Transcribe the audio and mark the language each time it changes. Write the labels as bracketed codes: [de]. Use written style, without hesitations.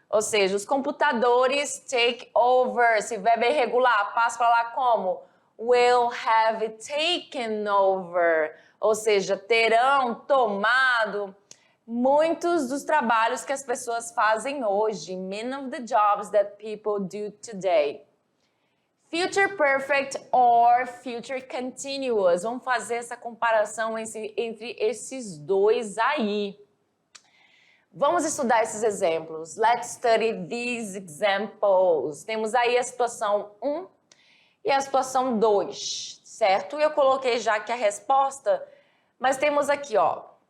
[pt] Ou seja, os computadores take over. Se verbo é irregular, passa para lá como? [en] Will have taken over. [pt] Ou seja, terão tomado muitos dos trabalhos que as pessoas fazem hoje. [en] Many of the jobs that people do today. Future perfect or future continuous. [pt] Vamos fazer essa comparação entre esses dois aí. Vamos estudar esses exemplos. [en] Let's study these examples. [pt] Temos aí a situação 1, E a situação 2, certo? Eu coloquei já aqui a resposta, mas temos aqui, ó.